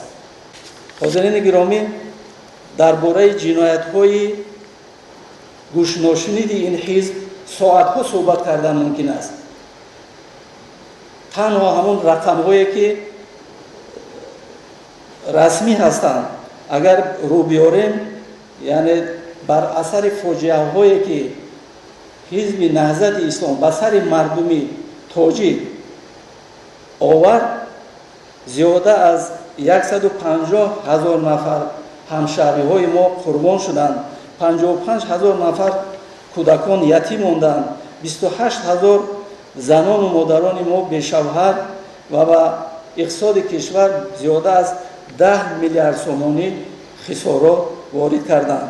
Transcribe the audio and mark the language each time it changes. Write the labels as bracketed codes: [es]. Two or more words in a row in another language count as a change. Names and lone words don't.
[tg] ҳозирини гиромӣ, дар бораи ҷиноятҳои гӯшношиниди ин ҳизб соатҳо суҳбат кардан мумкин аст. танҳо ҳамон рақамҳое ки расмӣ ҳастанд агар рӯ биёрем, یعنی بر اثر فوجیه هایی که حزب نهضت اسلام به سر مردمی تاجیک آورد، زیاده از 150,000 نفر همشهری های ما قربان شدند، 55,000 نفر کودکان یتیم ماندند، 28,000 زنان و مادران ما بی‌شوهر و به اقتصاد کشور زیاده از 10 میلیارد سومانی خسارات وارد کردند.